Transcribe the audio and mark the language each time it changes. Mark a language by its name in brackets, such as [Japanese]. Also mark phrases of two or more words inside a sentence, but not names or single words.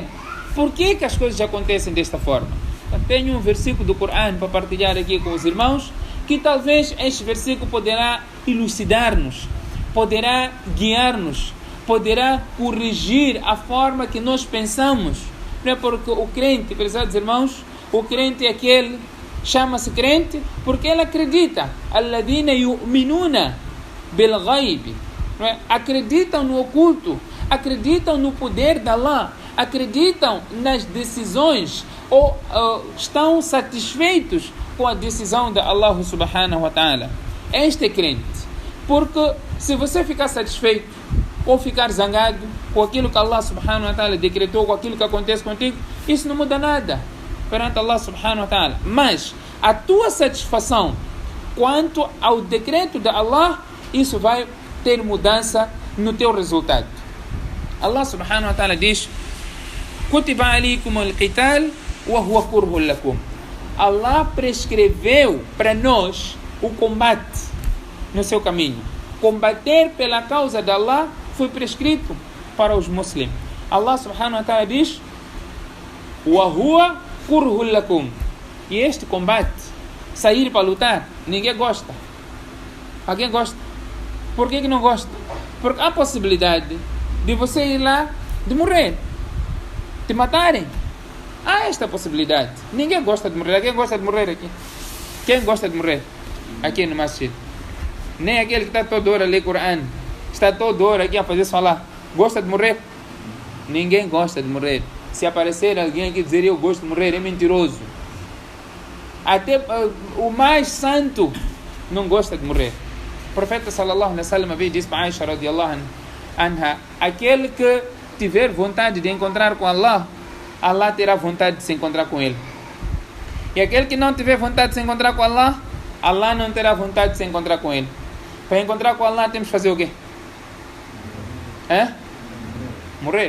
[Portuguese] Por que as coisas acontecem desta forma? Eu tenho um versículo do Coran para partilhar aqui com os irmãos, que talvez este versículo poderá elucidar-nos, poderá guiar-nos, poderá corrigir a forma que nós pensamos. Não é porque o crente, prezados irmãos, o crente é aquele, chama-se crente porque ele acredita. [Arabic] الذين يؤمنون بالغيب. [Portuguese] Acreditam no oculto, acreditam no poder de Allah, acreditam nas decisões, ou estão satisfeitos com a decisão de [Arabic] الله سبحانه وتعالى. [Portuguese] Este é crente. Porque se você ficar satisfeito ou ficar zangado com aquilo que [Arabic] الله سبحانه وتعالى [Portuguese] decretou, com aquilo que acontece contigo, isso não muda nada perante [Arabic] الله سبحانه وتعالى. [Portuguese] Mas a tua satisfação quanto ao decreto de Allah, isso vai ter mudança no teu resultado. [Arabic] الله سبحانه وتعالى diz: كتب عليكم القتال وهو كره لكم. [Portuguese] Allah prescreveu para nós o combate no seu caminho. Combater pela causa de Allah foi prescrito para os muçulmanos. [Arabic] الله سبحانه وتعالى diz: "وهو كره لكم." [Portuguese] E este combate, sair para lutar, ninguém gosta. Alguém gosta? Por que não gosta? Porque há possibilidade de você ir lá, de morrer, te matarem. Há esta possibilidade. Ninguém gosta de morrer. Quem gosta de morrer aqui? Quem gosta de morrer aqui no masjid? Nem aquele que está toda hora a ler Coran, está toda hora aqui a fazer salah. Gosta de morrer? Ninguém gosta de morrer. Se aparecer alguém aqui dizer eu gosto de morrer, é mentiroso. Até o mais santo não gosta de morrer. O profeta [Arabic] صلى الله عليه وسلم [Portuguese] disse para Aisha [Arabic] رضي الله عنها: [Portuguese] aquele que tiver vontade de encontrar com Allah, Allah terá vontade de se encontrar com ele. E aquele que não tiver vontade de se encontrar com Allah, Allah não terá vontade de se encontrar com ele. Para encontrar com Allah temos que fazer o quê? Morrer.